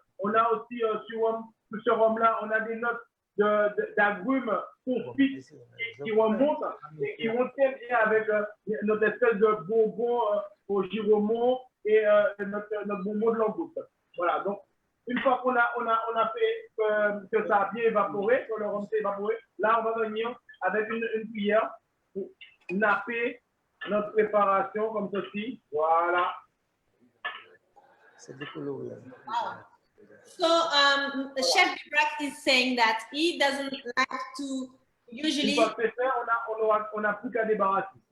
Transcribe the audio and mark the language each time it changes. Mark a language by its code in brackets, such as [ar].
[fr] On a aussi sur ce rhum-là, on a des notes d'agrumes confites qui remontent et qui vont très bien avec notre espèce de bonbon au giromont et notre bonbon de langouste. Voilà, donc une fois qu'on a fait que ça a bien évaporé, que le rhum s'est évaporé, là on va venir avec une cuillère pour napper notre préparation comme ceci. Voilà. C'est décoloré. wow. [en] So Chef Vibrak is saying that he doesn't like to usually. [fr] Une fois que c'est fait, on n'a plus qu'à débarrasser.